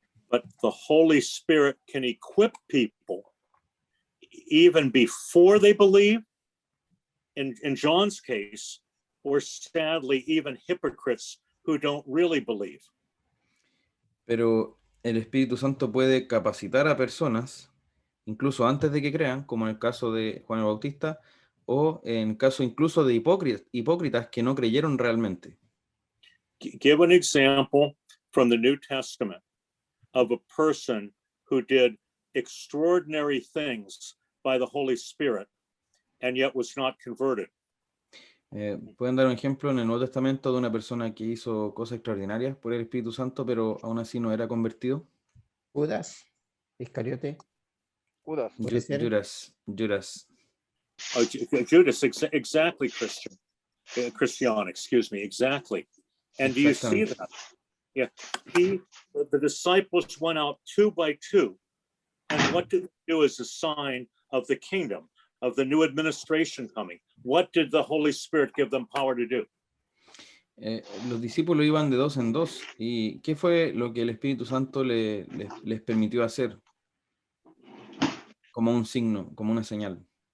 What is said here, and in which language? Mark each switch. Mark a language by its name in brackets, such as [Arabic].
[English] But the Holy Spirit can equip people even before they believe, in John's case, or sadly, even hypocrites who don't really believe. [Spanish] Pero el Espíritu Santo puede capacitar a personas, incluso antes de que crean, como en el caso de Juan el Bautista, o en caso incluso de hipócritas que no creyeron realmente. [English] Give an example from the New Testament of a person who did extraordinary things by the Holy Spirit and yet was not converted. [Spanish] Pueden dar un ejemplo en el Nuevo Testamento de una persona que hizo cosas extraordinarias por el Espíritu Santo, pero aún así no era convertido. Judas Iscariote. Judas. [English] Oh, Judas, exactly, Christian, excuse me, exactly. And do you see that? Yeah, the disciples went out 2 by 2, and what did they do as a sign of the kingdom, of the new administration coming? What did the Holy Spirit give them power to do? [Spanish] Los discípulos iban de 2 en 2, y ¿qué fue lo que el Espíritu Santo les permitió hacer? Como un signo, como una señal.